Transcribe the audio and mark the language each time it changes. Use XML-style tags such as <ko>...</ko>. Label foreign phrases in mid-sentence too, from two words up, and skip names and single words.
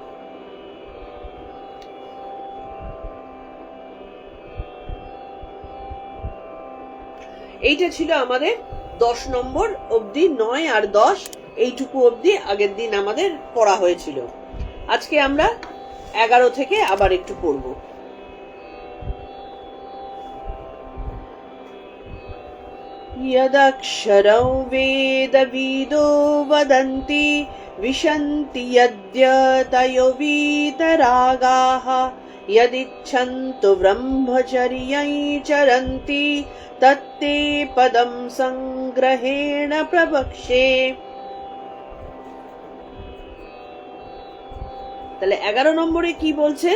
<bn>এইটা ছিল আমাদের 10 নম্বর অবধি, 9 আর 10 এইটুকু অবধি আগের দিন আমাদের পড়া হয়েছিল। আজকে আমরা 11 থেকে আবার একটু পড়ব।</bn> <sa>यदक्षरं वेदविदो वदन्ति विशन्ति यद्यतयो वीतरागाः यदिच्छन्तु ब्रह्मचर्यै चरन्ति तत्ते पदं संग्रहेण प्रवक्ष्ये।</sa> <bn>তাহলে 11 নম্বরে কি বলছেন?</bn>